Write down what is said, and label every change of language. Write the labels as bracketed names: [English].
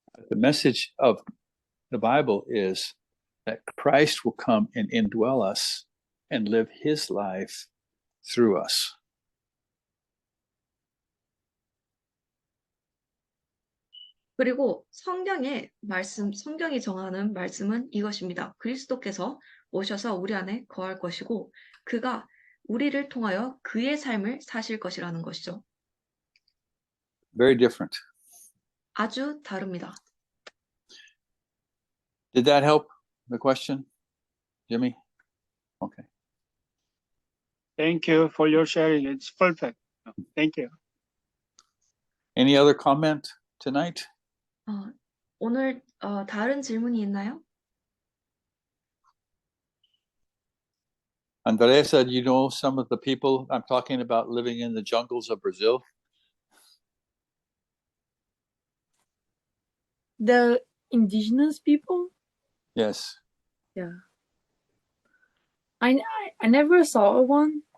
[English] The message of the Bible is that Christ will come and indwell us and live his life through us. [Korean] 그리고 성경이 정하는 말씀은 이것입니다. 그리스도께서 오셔서 우리 안에 거할 것이고 그가 우리를 통하여 그의 삶을 사실 것이라는 것이죠. [English] Very different. [Korean] 아주 다릅니다. [English] Did that help the question, Jimmy? Okay. Thank you for your sharing. It's perfect. Thank you. Any other comment tonight? [Korean] 오늘 다른 질문이 있나요? [English] Andresa, you know some of the people I'm talking about living in the jungles of Brazil? The indigenous people? Yes. Yeah. I never saw one.